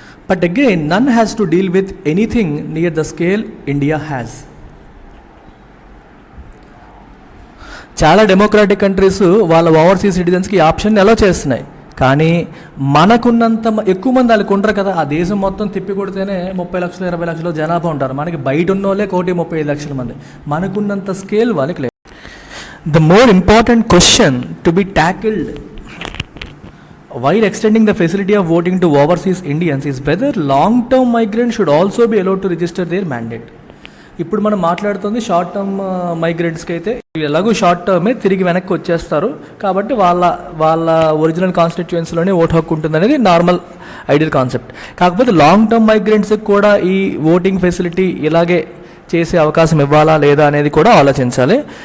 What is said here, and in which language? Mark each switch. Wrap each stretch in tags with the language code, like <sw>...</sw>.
<en>But again, none has to deal with anything near the scale India has.</en> <te>చాలా democratic countries వాళ్ళ overseas సిటిజన్స్కి option అలో చేస్తున్నాయి. కానీ మనకున్నంత ఎక్కువ మంది వాళ్ళకి ఉండరు కదా. ఆ దేశం మొత్తం తిప్పి కొడితేనే 30 లక్షలు 20 లక్షలు జనాభా ఉంటారు. మనకి బయట ఉన్న వాళ్ళే 135 లక్షల మంది. మనకున్నంత స్కేల్ వాళ్ళకి లేదు.</te> <en>The more important question to be tackled while extending the facility of voting to overseas Indians is whether long-term migrants should also be allowed to register their mandate.</en> <te>ఇప్పుడు మనం మాట్లాడుతుంది షార్ట్ టర్మ్ మైగ్రెంట్స్కి అయితే ఎలాగో short టర్మే తిరిగి వెనక్కి వచ్చేస్తారు కాబట్టి వాళ్ళ ఒరిజినల్ కాన్స్టిట్యుయెన్సీలోనే ఓటు హక్కు ఉంటుంది అనేది నార్మల్ ఐడియల్ కాన్సెప్ట్. కాకపోతే లాంగ్ టర్మ్ మైగ్రెంట్స్కి కూడా ఈ ఓటింగ్ ఫెసిలిటీ ఇలాగే చేసే అవకాశం ఇవ్వాలా లేదా అనేది కూడా ఆలోచించాలి.</te>